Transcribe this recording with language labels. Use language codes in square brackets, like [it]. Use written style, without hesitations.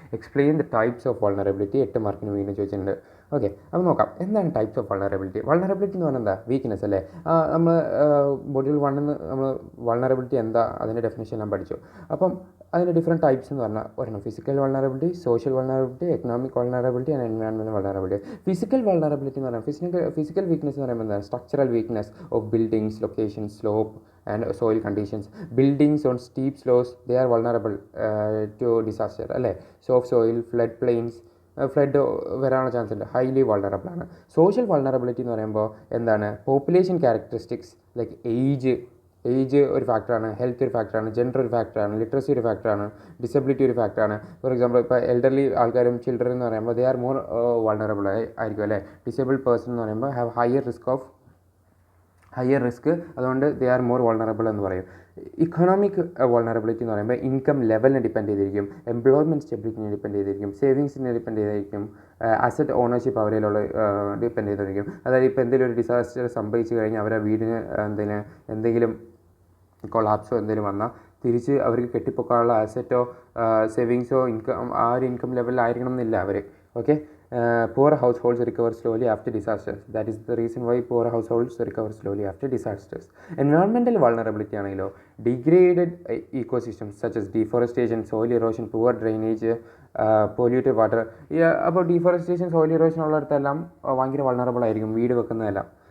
[en] explain the types of vulnerability [ml] 8 മാർക്കിന് വീണ്ടും ചോദിച്ചിട്ടുണ്ട്. ഓക്കെ, അപ്പോൾ നോക്കാം എന്താണ് ടൈപ്സ് ഓഫ് വൾണറബിലിറ്റി. വൾണറബിലിറ്റി എന്ന് പറഞ്ഞാൽ എന്താ? വീക്ക്നെസ് അല്ലേ. നമ്മൾ മൊഡ്യൂൾ 1 നമ്മൾ വൾണറബിലിറ്റി എന്താ അതിൻ്റെ ഡെഫിനേഷൻ എല്ലാം പഠിച്ചു. അപ്പം അതിൻ്റെ ഡിഫറെൻറ്റ് ടൈപ്സ് എന്ന് പറഞ്ഞാൽ ഒരെണ്ണം physical vulnerability, social vulnerability, economic vulnerability and environmental vulnerability. Physical vulnerability എന്ന് പറയുന്നത് ഫിസിക്കൽ വീക്ക്നെസ് എന്ന് പറയുമ്പോൾ എന്താണ്? [en] Structural weakness of buildings, location, slope and soil conditions. Buildings on steep slopes, they are vulnerable to disaster [ml] അല്ലേ. [en] soft soil, flood plains, [ml] flood വരാനുള്ള chance ഉണ്ട്, highly vulnerable ആണ്. Social vulnerability എന്ന് പറയുമ്പോൾ എന്താണ്? പോപ്പുലേഷൻ ക്യാരക്ടറിസ്റ്റിക്സ് ലൈക്ക് ഏജ് ഒരു ഫാക്ടറാണ്, health ഒരു ഫാക്ടറാണ്, ജെൻഡർ ഒരു ഫാക്ടറാണ്, ലിറ്ററസി ഒരു ഫാക്ടറാണ്, ഡിസബിലിറ്റി ഒരു ഫാക്ടറാണ്. ഫോർ എക്സാമ്പിൾ ഇപ്പോൾ എൽഡർലി ആൾക്കാരും ചിൽഡ്രൻ എന്ന് പറയുമ്പോൾ [en] they are more vulnerable [ml] ആയിരിക്കും അല്ലേ. ഡിസേബിൾഡ് പേഴ്സൺ എന്ന് പറയുമ്പോൾ [en] have higher risk, [ml] അതുകൊണ്ട് [en] they are more vulnerable [ml] എന്ന് പറയും. ഇക്കണോമിക് വൾണറബിലിറ്റി എന്ന് പറയുമ്പോൾ ഇൻകം ലെവലിനെ ഡിപ്പെൻഡ് ചെയ്തിരിക്കും, എംപ്ലോയ്മെൻറ്റ് സ്റ്റെബിലിറ്റിനെ ഡിപ്പെൻഡ് ചെയ്തിരിക്കും, സേവിങ്സിനെ ഡിപ്പെൻഡ് ചെയ്തിരിക്കും, അസറ്റ് ഓണർഷിപ്പ് അവരിലുള്ള ഡിപ്പെൻഡ് ചെയ്തിരിക്കും. അതായത് ഇപ്പോൾ എന്തെങ്കിലും ഒരു ഡിസാസ്റ്റർ സംഭവിച്ചു കഴിഞ്ഞാൽ അവരെ വീടിന് എന്തെങ്കിലും കൊളാപ്സോ എന്തെങ്കിലും വന്നാൽ തിരിച്ച് അവർക്ക് കെട്ടിപ്പൊക്കാനുള്ള അസറ്റോ സേവിങ്സോ ഇൻകം ആ ഒരു ഇൻകം ലെവലിലായിരിക്കണം എന്നില്ല അവർ. [en] Okay, poor households recover slowly after disasters. That is the reason why poor households recover slowly after disasters. Environmental vulnerability [ml] ആണെങ്കിലോ [en] degraded ecosystems such as deforestation, soil erosion, poor drainage, polluted water. [ml] അപ്പോൾ [en] deforestation, soil erosion [ml] ഉള്ളിടത്തെല്ലാം ഭയങ്കര vulnerable ആയിരിക്കും, വീട് വെക്കുന്നതെല്ലാം.